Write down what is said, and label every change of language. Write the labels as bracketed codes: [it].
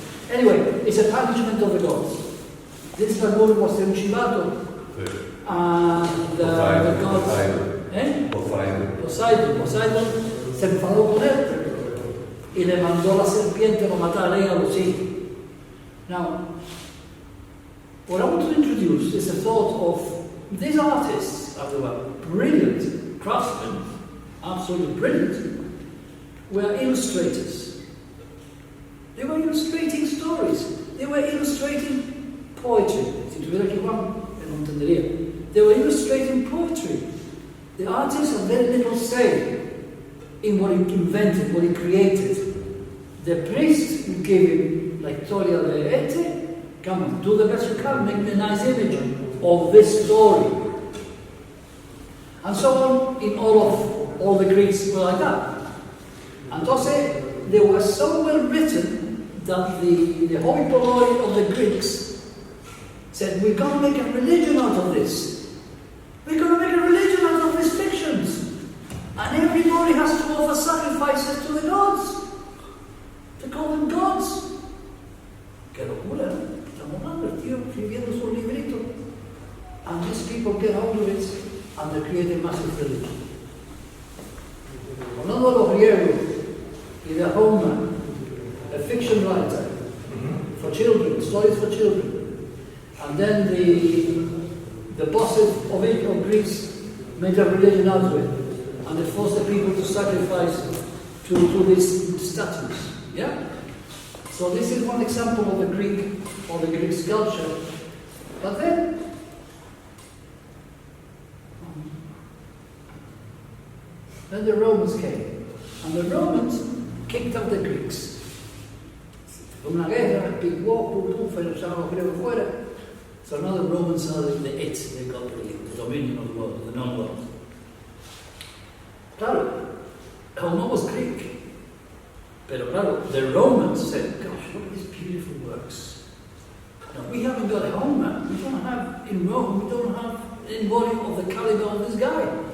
[en] Anyway, it's a punishment of the gods. This Lacoon was the Ucivato. And the gods... [es] Poseidon se enfadó con él y le mandó la serpiente para matar a los hijos. [en] Now, what I want to introduce is a thought of these artists, as they were brilliant craftsmen, absolutely brilliant, were illustrators. They were illustrating stories. They were illustrating poetry. [es] Si tuviera aquí Juan, no entendería. [en] They were illustrating poetry. The artist had very little say in what he invented, what he created. The priest would give him, like Toria de Ete, come on, do the best you can, make me a nice image of this story. And so on in all the Greeks were like that. Entonces, they were so well written that the hoi polloi of the Greeks said, we're going to make a religion out of this. We're going to make a religion out of these fictions. And everybody has to offer sacrifices to the gods. To call them gods. [es] Qué locura, ¿no? Estamos hablando, el tío escribiendo su librito. [en] And these people get hold of it and they create a massive religion. [es] Hablando de los griegos y de [en] Homer, a fiction writer for children, stories for children. And then the bosses of Greece made a religion out of it. And they forced the people to sacrifice to these statues. Yeah? So this is one example of the Greek sculpture. But then the Romans came. And the Romans kicked out the Greeks. [es] Una guerra, [en] big war, [es] echaron los griegos fuera. [en] So now the Romans are they got the dominion of the world, the known world. Claro, Homer was Greek. Pero claro, the Romans said, gosh, look at these beautiful works. Now, we haven't got Homer. We don't have, in Rome, we don't have anybody of the caliber of this guy.